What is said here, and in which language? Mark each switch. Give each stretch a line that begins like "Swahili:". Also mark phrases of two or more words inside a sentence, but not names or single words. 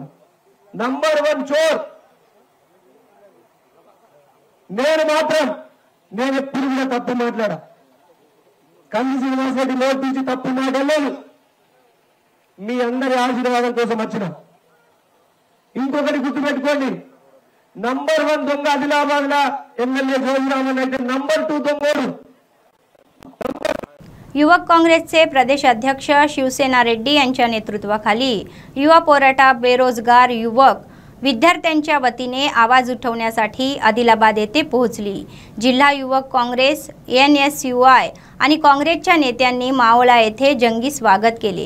Telugu: నంబర్ 1 చోర్. నేను ఎప్పుడు కూడా తప్పు మాట్లాడా. కంది శ్రీనివాసరెడ్డి నోటి నుంచి తప్పు మాట్లాడలేదు. మీ అందరి ఆశీర్వాదం కోసం వచ్చిన ఇంకొకటి గుర్తుపెట్టుకోండి, నంబర్ 1 దొంగ ఆదిలాబాద్ లా एमएलए जोगरामन అయితే నంబర్ 2 దొంగోడు।
Marathi: युवक काँग्रेसचे प्रदेश अध्यक्ष शिवसेना रेड्डी यांच्या नेतृत्वाखाली युवा पोराटा बेरोजगार युवक विद्यार्थ्यांच्या वतीने आवाज उठवण्यासाठी आदिलाबाद येथे पोहोचली। जिल्हा युवक काँग्रेस एनएसयूआय आणि काँग्रेसच्या नेत्यांनी मावळा येथे जंगी स्वागत केले।